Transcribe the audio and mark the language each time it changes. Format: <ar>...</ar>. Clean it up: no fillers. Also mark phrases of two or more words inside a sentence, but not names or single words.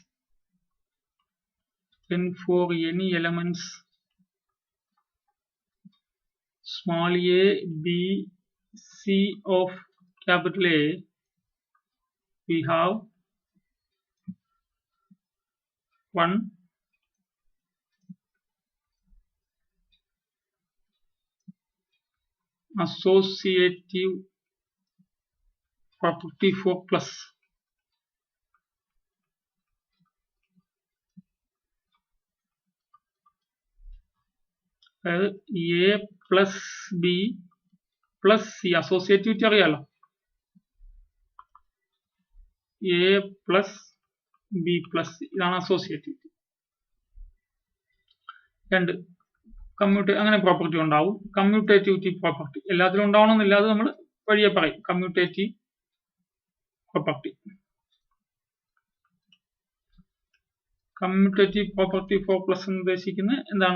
<en>then for any elements small a, b, c of capital A, we have one associative property for plus. A plus b plus c associativity അറിയാലോ. A plus b plus c ഇതാണ് associativity.</en> <ml>രണ്ട് അങ്ങനെ പ്രോപ്പർട്ടി ഉണ്ടാവും.</ml> <en>commutativity property</en> <ml>എല്ലാത്തിലും ഉണ്ടാവണമെന്നില്ല, അത് നമ്മൾ വഴിയെ പറയും.</ml> <en>commutative property, commutative property for plus</en> <ml>എന്ന് ഉദ്ദേശിക്കുന്നത് എന്താണ്?</ml>